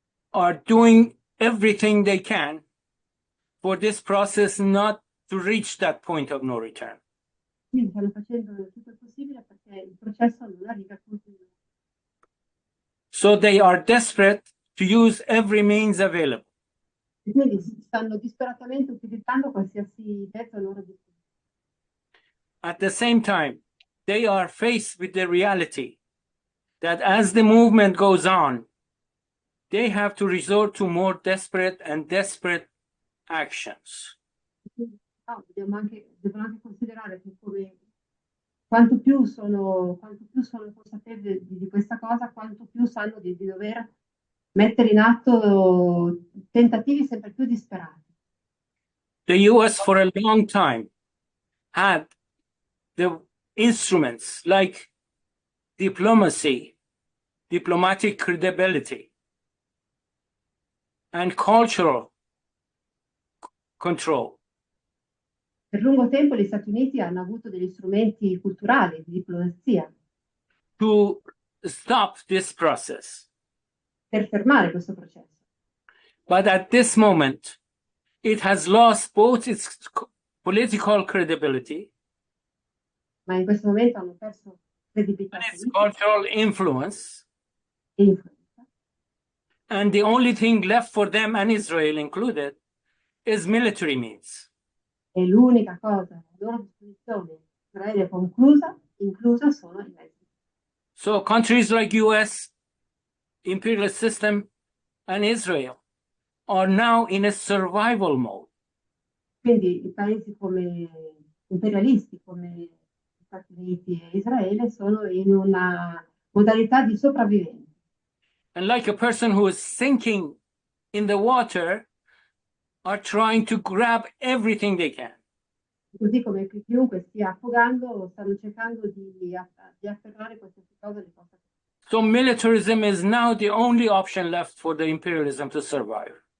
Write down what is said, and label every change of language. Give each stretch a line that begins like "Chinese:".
English: are doing everything they can for this process not to reach that point of no return.
Italian: quindi stanno facendo tutto il possibile perché il processo non arriva a punto di non ritorno.
English: So they are desperate to use every means available.
Italian: E quindi stanno disperatamente utilizzando qualsiasi mezzo a loro disposizione.
English: At the same time, they are faced with the reality that as the movement goes on, they have to resort to more desperate and desperate actions.
Italian: Devono anche considerare che quanto più sono consapevoli di questa cosa, quanto più sanno di dover mettere in atto tentativi sempre più disperati.
English: The US for a long time had the instruments like diplomacy, diplomatic credibility, and cultural control
Italian: Per lungo tempo gli Stati Uniti hanno avuto degli strumenti culturali di diplomazia
English: to stop this process.
Italian: per fermare questo processo.
English: But at this moment, it has lost both its political credibility
Italian: Ma in questo momento hanno perso credibilità
English: and its
Italian: politica
English: cultural influence.
Italian: e influenza.
English: And the only thing left for them, and Israel included, is military means.
Italian: E l'unica cosa a loro disposizione, Israele inclusa sono i mezzi.
English: So countries like U.S., imperialist system, and Israel are now in a survival mode.
Italian: Quindi i paesi come imperialisti, come gli Stati Uniti e Israele, sono in una modalità di sopravvivenza.
English: And like a person who is sinking in the water, are trying to grab everything they can.
Italian: Così come chiunque stia affogando, stanno cercando di afferrare qualsiasi cosa li possa.
English: So militarism is now the only option left for the imperialism to survive.